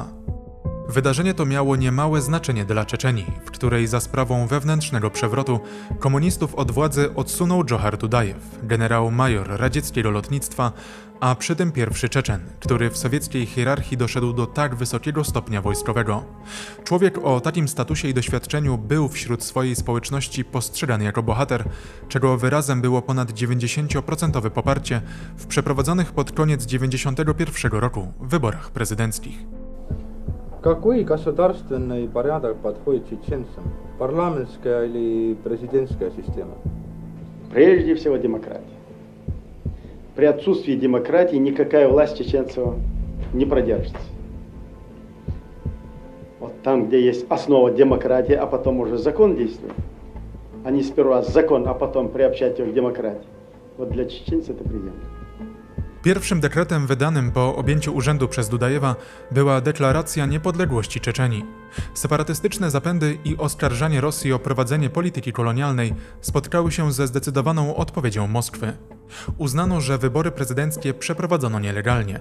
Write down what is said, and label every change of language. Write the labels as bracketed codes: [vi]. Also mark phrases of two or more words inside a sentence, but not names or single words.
[pl] Wydarzenie to miało niemałe znaczenie dla Czeczenii, w której za sprawą wewnętrznego przewrotu komunistów od władzy odsunął Dżochar Dudajew, generał-major radzieckiego lotnictwa, a przy tym pierwszy Czeczen, który w sowieckiej hierarchii doszedł do tak wysokiego stopnia wojskowego. Człowiek o takim statusie i doświadczeniu był wśród swojej społeczności postrzegany jako bohater, czego wyrazem było ponad 90% poparcie w przeprowadzonych pod koniec 91 roku wyborach prezydenckich. [ru] Какой государственный порядок подходит чеченцам? Парламентская или президентская система? Прежде всего демократия. При отсутствии демократии никакая власть чеченцев не продержится. Вот там, где есть основа демократии, а потом уже закон действует, а не сперва закон, а потом приобщать его к демократии. Вот для чеченцев это приемлемо. [pl] Pierwszym dekretem wydanym po objęciu urzędu przez Dudajewa była deklaracja niepodległości Czeczenii. Separatystyczne zapędy i oskarżanie Rosji o prowadzenie polityki kolonialnej spotkały się ze zdecydowaną odpowiedzią Moskwy. Uznano, że wybory prezydenckie przeprowadzono nielegalnie.